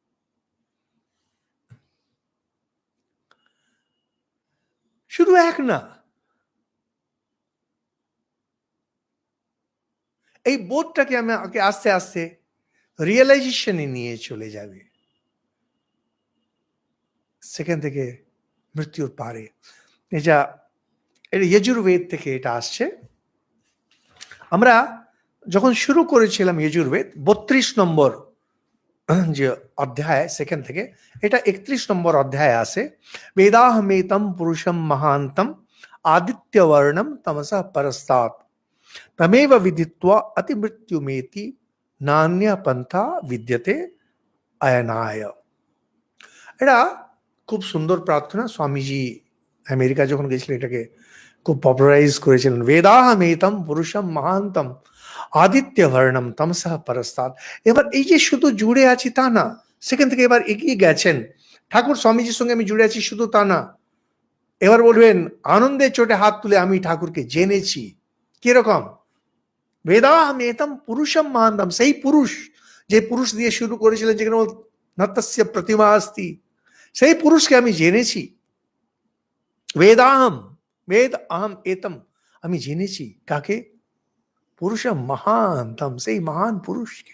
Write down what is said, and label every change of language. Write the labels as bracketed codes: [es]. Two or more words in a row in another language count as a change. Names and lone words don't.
[bn] শুধু এক না, এই বোধটাকে আমাকে আস্তে আস্তে রিয়েলাইজেশনে নিয়ে চলে যাবে, সেখান থেকে মৃত্যুর পারে। এটা যজুর্বেদ থেকে এটা আসছে। আমরা যখন শুরু করেছিলাম যজুর্বেদ 32 নম্বর যে অধ্যায়, সেখান থেকে এটা 31 নম্বর অধ্যায় আসে। [sa] বেদাহমেতম পুরুষম মহান্তম আদিত্যবর্ণম তমসা পরস্তাৎ তমেব বিদিত্বা অতি মৃত্যুমেতি নান্য পন্থা বিদ্যতে অয়নায়। [bn] এটা খুব সুন্দর প্রার্থনা। স্বামীজি আমেরিকা যখন গেছিলেন এটাকে খুব পপুলারাইজ করেছিলেন। [sa] বেদাহমেতম পুরুষম মহান্তম আদিত্যবর্ণম তমসা পরস্তাৎ। [bn] এবার এই যে শুধু জুড়ে আছি তা না, সেখান থেকে এবার এগিয়ে গেছেন। ঠাকুর স্বামীজির সঙ্গে আমি জুড়ে আছি শুধু তা না, এবার বলবেন আনন্দের চোটে হাত তুলে আমি ঠাকুরকে জেনেছি। কিরকম? [sa] বেদাহমেতম পুরুষম মহান্তম, [bn] সেই পুরুষ, যে পুরুষ দিয়ে শুরু করেছিলেন, যেখানে [sa] নতস্য প্রতিমা আস্তি, [bn] সেই পুরুষকে আমি জেনেছি। [sa] বেদাহম, বেদ আহম এতম, [bn] আমি জেনেছি কাকে? [sa] পুরুষম মহান্তম, [bn] সেই মহান পুরুষকে।